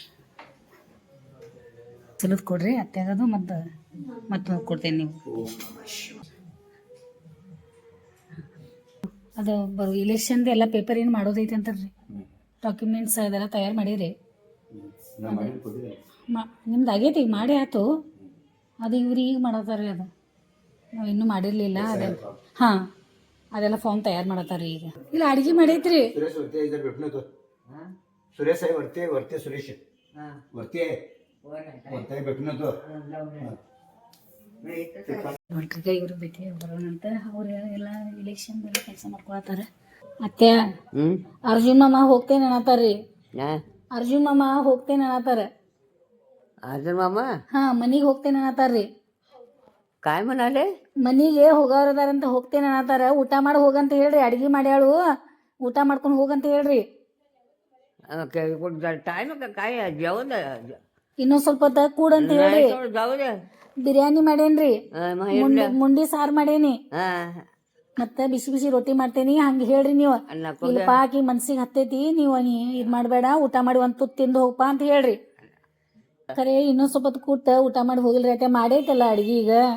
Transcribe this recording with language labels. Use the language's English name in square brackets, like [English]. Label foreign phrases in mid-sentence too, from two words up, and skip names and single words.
[Kannada] ಸುಲಿದು ಕೊಡ್ರಿ ಅತ್ಯಾಗದು ಮತ್ತು ಕೊಡ್ತೇನೆ ನೀವು ಅದು ಬರೋ ಇಲೆಕ್ಷನ್ದು ಎಲ್ಲ ಪೇಪರ್ ಏನು ಮಾಡೋದೈತೆ ಅಂತಾರ್ರಿ ಡಾಕ್ಯುಮೆಂಟ್ಸ್ ಅದೆಲ್ಲ ತಯಾರು ಮಾಡೀರಿ ನಾ ಮಾಡಿ ಕೊಟ್ಟಿದ್ದೆ. ನಿಮ್ದು ಆಗೈತಿ ಈಗ ಮಾಡಿ ಆಯ್ತು ಅದು ಇವ್ರು ಈಗ ಮಾಡತ್ತಾರ್ರಿ ಅದು ನಾವು ಇನ್ನೂ ಮಾಡಿರಲಿಲ್ಲ ಅದೇ ಹಾಂ ಅದೆಲ್ಲ ಫಾರ್ಮ್ ತಯಾರು ಮಾಡತ್ತಾರ್ರಿ ಈಗ ಇಲ್ಲ ಅಡುಗೆ ಮಾಡೈತ್ರಿ [Marathi] सुरेश वरते [Hindi] इधर बैठने तो [Marathi] सुरेश आहे वरते सुरेश वरते वरते [Hindi] बैठने तो [Kannada] ಒಟ್ರಿಗೆ ಇವರು ಭೇಟಿ ಬರೋಣಂತ ಅವ್ರು ಎಲ್ಲ ಇಲೆಕ್ಷನ್ ಎಲ್ಲ ಕೆಲಸ ಮಾಡ್ಕೊಳತ್ತಾರ ಅತ್ತೆ ಅರ್ಜುನ್ ಮಾಮ ಹೋಗ್ತೇನೆ ಅನ್ನತ್ತಾರ್ರಿ ಅರ್ಜುನ್ ಮಾಮ ಹೋಗ್ತೇನೆ ಅನ್ನತ್ತಾರ [Marathi] अर्जुन मामा [Kannada] ಹಾಂ ಮನಿಗೆ ಹೋಗ್ತೇನೆ ಅನ್ನತ್ತಾರ್ರಿ [Marathi] काय म्हणाले [Kannada] ಮನಿಗೆ ಹೋಗೋರದಾರಂತ ಹೋಗ್ತೇನೆ ಅನ್ನತ್ತಾರ ಊಟ ಮಾಡಿ ಹೋಗಂತ ಹೇಳ್ರಿ ಅಡ್ಗೆ ಮಾಡ್ಯಾಳು ಊಟ ಮಾಡ್ಕೊಂಡು ಹೋಗಂತ ಹೇಳ್ರಿ [Marathi] टाइम काय जेवण [Kannada] ಇನ್ನೊಂದ್ ಸ್ವಲ್ಪ ಹೊತ್ತ ಕೂಡಂತ ಹೇಳ್ರಿ [Marathi] जाऊ दे [Kannada] ಬಿರಿಯಾನಿ ಮಾಡೇನ್ರಿ ಮುಂಡಿ ಸಾರು ಮಾಡೇನಿ ಮತ್ತೆ ಬಿಸಿ ಬಿಸಿ ರೊಟ್ಟಿ ಮಾಡ್ತೇನಿ ಹಂಗ ಹೇಳ್ರಿ ನೀವು ಇಲ್ಲಪ್ಪ ಆಕಿ ಮನ್ಸಿಗೆ ಹತ್ತೈತಿ ನೀವು ಇದ್ ಮಾಡ್ಬೇಡ ಊಟ ಮಾಡಿ ಒಂದ್ ತುತ್ತು ತಿಂದು ಹೋಗಪ್ಪ ಅಂತ ಹೇಳ್ರಿ ಖರೆ ಇನ್ನೊಂದ್ ಸ್ವಲ್ಪ ಹೊತ್ತು ಕೂತ ಊಟ ಮಾಡಿ ಹೋಗಿಲ್ರಿ ಅತ್ತೆ ಮಾಡೈತಲ್ಲ ಅಡ್ಗಿ ಈಗ